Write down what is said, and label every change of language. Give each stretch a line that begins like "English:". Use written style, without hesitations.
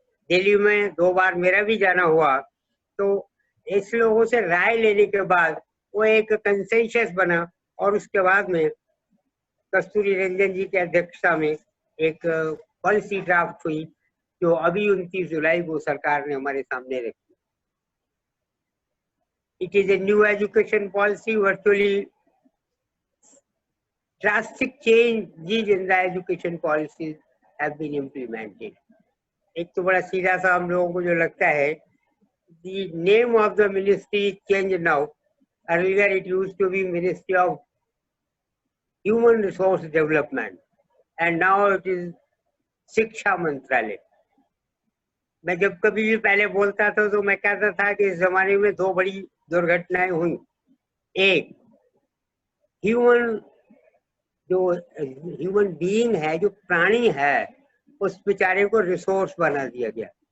Hindi: दिल्ली में 2 बार मेरा भी जाना हुआ, तो इस लोगों से राय लेने के बाद वो एक कंसेंसस बना, और उसके बाद में कस्तूरी रंजन जी की अध्यक्षता में एक पॉलिसी ड्राफ्ट हुई जो अभी 29 जुलाई को सरकार ने हमारे सामने रखी.
English: It is a new education policy. Virtually drastic changes in the education policies have been implemented.
Hindi: एक तो बड़ा सीधा सा हम लोगों को जो लगता है,
English: the name of the ministry is changed now. Earlier it used to be Ministry of Human Resource Development and now it is शिक्षा मंत्रालय.
Hindi: मैं जब कभी भी पहले बोलता था तो मैं कहता था कि इस जमाने में 2 बड़ी दुर्घटनाएं हुई. एक, जो ह्यूमन बीइंग है, जो प्राणी है, उस बेचारे को रिसोर्स बना दिया गया.